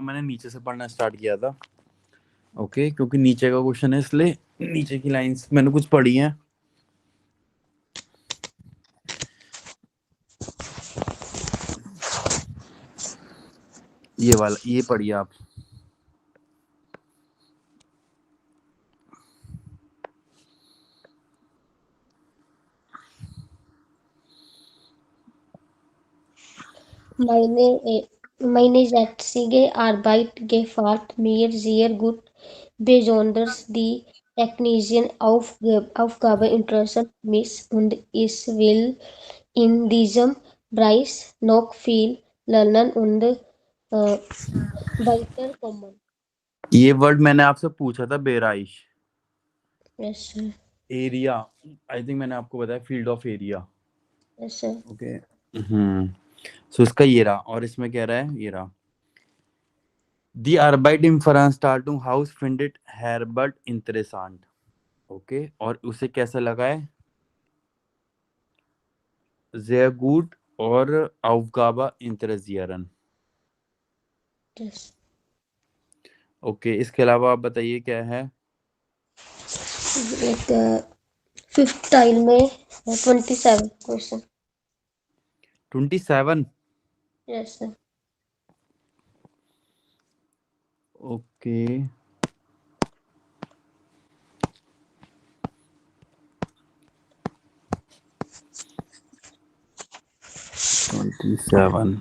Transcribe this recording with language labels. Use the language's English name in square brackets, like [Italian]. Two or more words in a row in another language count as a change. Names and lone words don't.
[Hindi] मैंने नीचे से पढ़ना स्टार्ट किया था। ओके, क्योंकि नीचे का क्वेश्चन है इसलिए नीचे की लाइंस मैंने कुछ पढ़ी हैं। ये वाला ये पढ़िए आप। [German] Meine jetzige Arbeit gefällt mir sehr gut, besonders die technischen Aufgaben interessieren mich und ich will in diesem Bereich noch viel lernen und weiterkommen. [Hindi] ये वर्ड मैंने आपसे पूछा था, बेराइश [English] Yes, sir. [Hindi] एरिया। आई थिंक मैंने आपको बताया [English] field of area. Yes, sir. [Hindi] ओके। सो इसका ये रहा, और इसमें कह रहा है ये रहा, [German] Die Arbeit im Veranstaltungshaus findet Herbert interessant. [Hindi] ओके, और उसे कैसा लगा है, [German] sehr gut और Aufgabe interessieren। [English] Yes. [Hindi] ओके, इसके अलावा आप बताइए क्या है। एक फिफ्थ टाइल में 27 क्वेश्चन। 27। [English] yes sir. [Hindi] ओके, 27।